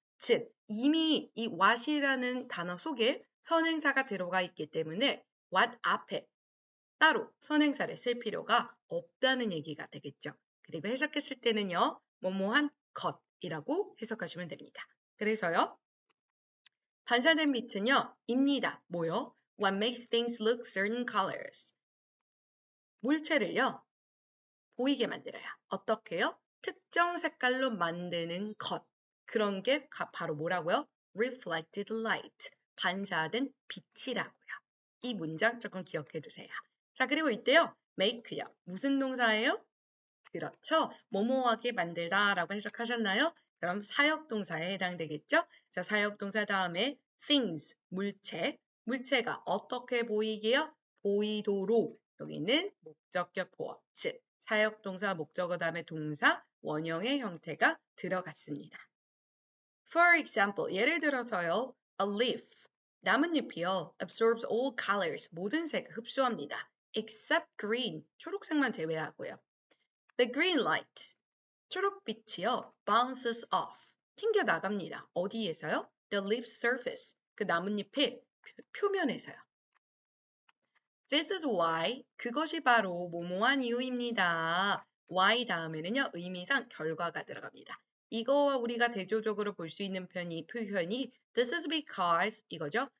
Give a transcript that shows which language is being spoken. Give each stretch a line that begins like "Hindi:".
Korean: 즉, 이미 이 what이라는 단어 속에 선행사가 들어가 있기 때문에 what 앞에 따로 선행사를 쓸 필요가 없다는 얘기가 되겠죠. 그리고 해석했을 때는요, 뭐뭐한 것이라고 해석하시면 됩니다. 그래서요, 반사된 빛은요, 입니다. 뭐요?
English: What makes things look certain colors.
Korean: 물체를요, 보이게 만들어요. 어떻게요? 특정 색깔로 만드는 것. 그런 게 바로 뭐라고요? reflected light. 반사된 빛이라고요. 이 문장 조금 기억해 두세요. 자, 그리고 이때요. make요. 무슨 동사예요? 그렇죠. 뭐뭐하게 만들다 라고 해석하셨나요? 그럼 사역동사에 해당되겠죠? 자, 사역동사 다음에 things, 물체. 물체가 어떻게 보이게요? 보이도록. 여기는 목적격 보어, 즉 사역동사, 목적어 다음에 동사, 원형의 형태가 들어갔습니다.
English: For example,
Korean: 예를 들어서요.
English: A leaf,
Korean: 나뭇잎이요.
English: absorbs all colors,
Korean: 모든 색을 흡수합니다.
English: except green,
Korean: 초록색만 제외하고요.
English: The green light,
Korean: 초록빛이요.
English: bounces off,
Korean: 튕겨나갑니다. 어디에서요?
English: The leaf surface,
Korean: 그 나뭇잎의 표면에서요.
English: This is why,
Korean: 그것이 바로 뭐뭐한 이유입니다. why 다음에는요. 의미상 결과가 들어갑니다. 이거와 우리가 대조적으로 볼 수 있는 표현이 this is because 이거죠.